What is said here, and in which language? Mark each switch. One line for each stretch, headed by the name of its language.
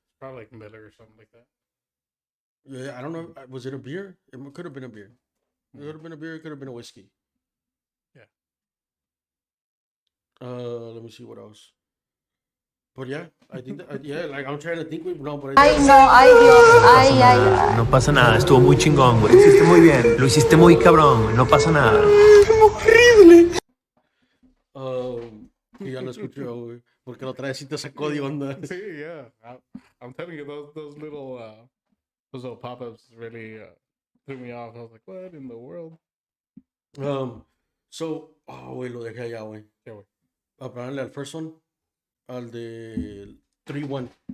English: Probably like Miller or something like that. Yeah, I don't know. Was it a beer? It could have been a beer. It could have been a beer. It could have been a whiskey. Yeah. Let me see what else. But yeah, I think that, yeah, like I'm trying to think. No, but
Spanish: Ay, no, ay, Dios, ay, ay, ay. No pasa nada, estuvo muy chingón, güey. Lo hiciste muy bien, lo hiciste muy cabrón, no pasa nada. Y ya lo escuché, güey, porque la otra vez sí te sacó de onda.
English: See, yeah. I'm telling you, those little pop-ups really threw me off. I was like, what in the world?
Spanish: Güey, lo dejé allá, güey.
English: Yeah, güey.
Spanish: Hablarle al
English: first one,
Spanish: al de 3-1.